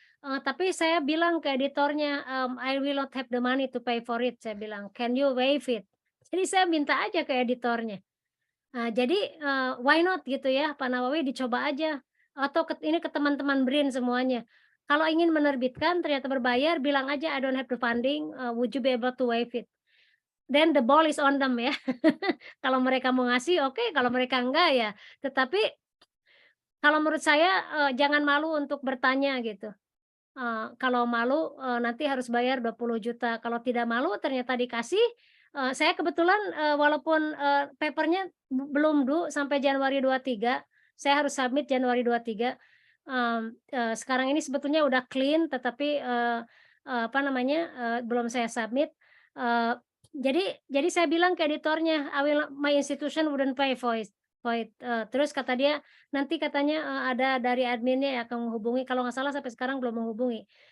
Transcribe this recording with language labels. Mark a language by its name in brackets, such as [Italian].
[Indonesian] Tapi saya bilang ke editornya, [English] "I will not have the money to pay for it," [Indonesian] saya bilang, [English] "Can you waive it?" [Indonesian] Jadi saya minta aja ke editornya. Jadi, [English] why not [Indonesian] gitu ya, Pak Nawawi dicoba aja, atau ini ke teman-teman BRIN semuanya. Kalau ingin menerbitkan ternyata berbayar, bilang aja, [English] "I don't have the funding, would you be able to waive it?" Then the ball is on them ya. [Indonesian] Kalau mereka mau ngasih oke, kalau mereka enggak ya tetapi kalau menurut saya, jangan malu untuk bertanya gitu. Kalau malu, nanti harus bayar 20 juta. Kalau tidak malu ternyata dikasih, saya kebetulan, walaupun, paper-nya belum due sampai Januari 23, saya harus submit Januari 23, sekarang ini sebetulnya udah clean tetapi, apa namanya, belum saya submit, eee, jadi saya bilang ke editornya, [English] My institution wouldn't pay for it," [Indonesian] terus kata dia, nanti katanya, ada dari adminnya yang akan menghubungi, kalau nggak salah sampai sekarang belum menghubungi.